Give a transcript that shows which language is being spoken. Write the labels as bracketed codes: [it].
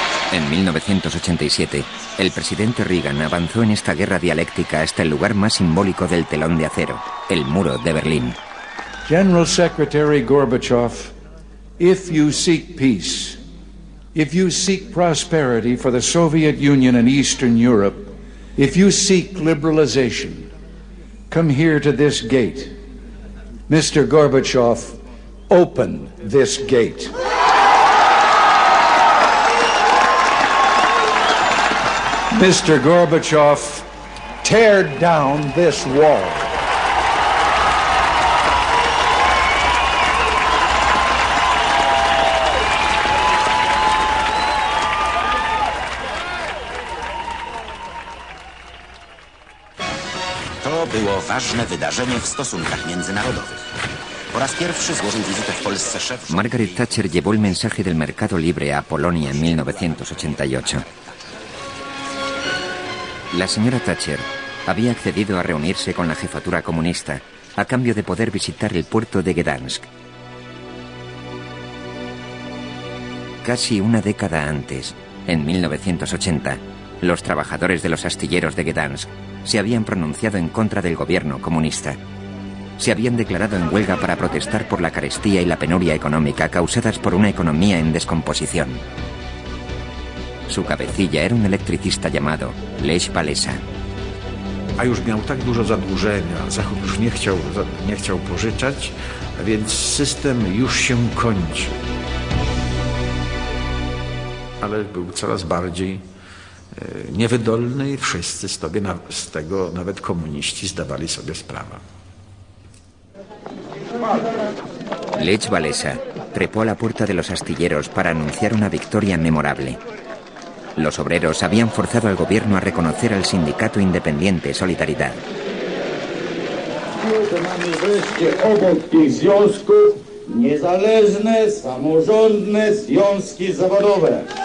[es] En 1987, el presidente Reagan avanzó en esta guerra dialéctica hasta el lugar más simbólico del telón de acero, el muro de Berlín. [en] General Secretary Gorbachev, if you seek peace, if you seek prosperity for the Soviet Union and Eastern Europe, if you seek liberalization, come here to this gate. Mr. Gorbachev, open this gate. Mr. Gorbachev, tear down this wall. [pl] To było ważne wydarzenie w stosunkach międzynarodowych. Po raz pierwszy złożył wizytę w Polsce szef... [es] Margaret Thatcher llevó el mensaje del mercado libre a Polonia en 1988. La señora Thatcher había accedido a reunirse con la jefatura comunista a cambio de poder visitar el puerto de Gdansk. Casi una década antes, en 1980, los trabajadores de los astilleros de Gdansk se habían pronunciado en contra del gobierno comunista. Se habían declarado en huelga para protestar por la carestía y la penuria económica causadas por una economía en descomposición. Su cabecilla era un electricista llamado Lech Walesa. [pl] A już miał tak dużo zadłużenia, Zachód już nie chciał pożyczać, a więc system już się kończy. Ale był coraz bardziej niewydolny i wszyscy z tego, nawet komuniści, zdawali sobie sprawę. [es] Lech Walesa trepó a la puerta de los astilleros para anunciar una victoria memorable. Los obreros habían forzado al gobierno a reconocer al sindicato independiente Solidaridad. [pl] Mamy wreszcie obok tych związków niezależne, samorządne związki zawodowe.